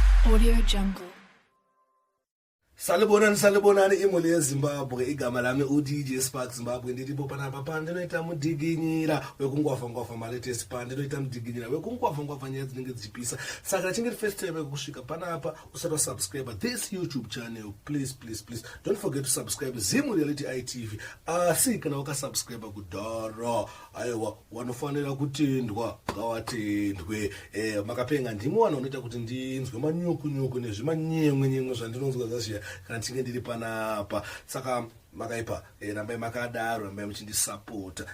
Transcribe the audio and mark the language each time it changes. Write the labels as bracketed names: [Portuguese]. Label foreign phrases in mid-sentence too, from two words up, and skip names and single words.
[North Ndebele] Audio Jungle. Salibonani, salibonani, imuli yeZimbabwe. Igama lami u-D J Spark Zimbabwe. [Shona] Ndiripo panapa pandinoita mudikinyira wekungwavha-ngwavha malatest, pandinoita mudikinyira wekungwavha-ngwavha nyaya dzinenge dzichipisa. Saka chinge [English] first time [Shona] yekusvika panapa, usati wasubscribe [English] this YouTube channel, please, please, please. Don't forget to subscribe Zimu Reality I T V. [Shona] Asi kana wakasubscribe kudhara, aiwa, wanofanira kutendwa, ngavatendwe. Eh, makapenga ndimi vanhu vanoita kuti ndinzwe manyuku-nyuku nezvimanyemwe-nyemwe zvandinonzwa zazviya kana ndichinge ndiri panapa. Saka makaipa, eh, rambai makadaro, rambai muchindisapota.